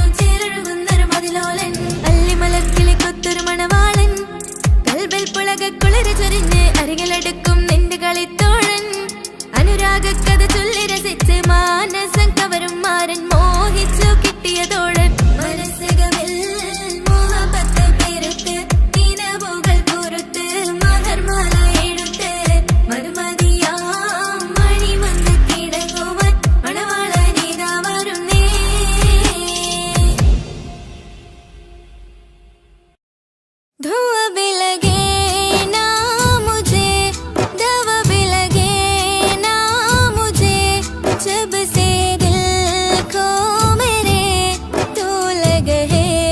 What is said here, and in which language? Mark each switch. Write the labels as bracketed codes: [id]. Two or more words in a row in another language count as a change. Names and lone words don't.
[ml] ചേലൊഴുകുന്നൊരു മതിലോലൻ അല്ലിമലർക്കിളി കൊത്തൊരു മണവാളൻ കൽബിൽ പുളകുളിര് ചൊരിഞ്ഞ് അരികിലടുക്കും നിന്റെ കളിത്തോഴൻ അനുരാഗക്കഥ ചൊല്ലി രസിച്ച് മാനസം കവരും മാരൻ മോഹിച്ചു കിട്ടിയതോഴൻ മനസ്സകമിൽ മോഹബത്ത് പേരത്ത് നിലവുകൾ പുറത്ത് മഹർമാല എഴുത്ത് മധുമതിയാം മണി വന്ന് കിടങ്ങുവാൻ മണവാളനീതാ വരുന്നേ [hi] धुआं भी लगे ना मुझे दवा भी लगे ना मुझे जब से दिल को मेरे तू लगे है